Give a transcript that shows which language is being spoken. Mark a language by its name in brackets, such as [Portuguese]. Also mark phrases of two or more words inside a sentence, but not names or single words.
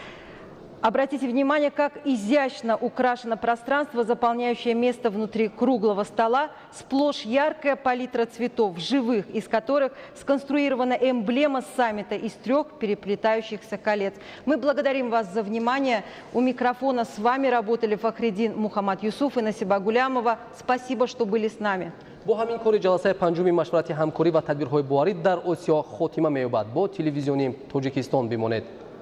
[Russian] Обратите внимание, как изящно украшено пространство, заполняющее место внутри круглого стола, сплошь яркая палитра цветов, живых, из которых сконструирована эмблема саммита из 3 переплетающихся колец. Мы благодарим вас за внимание. У микрофона с вами работали Фахриддин Мухаммад Юсуф и Насиба Гулямова. Спасибо, что были с нами. [Tajik] бо ҳамин кори ҷаласаи панҷуми машварати ҳамкорӣ ва тадбирҳои боварӣ дар Осиё хотима меёбад. Бо телевизиони Тоҷикистон бимонед.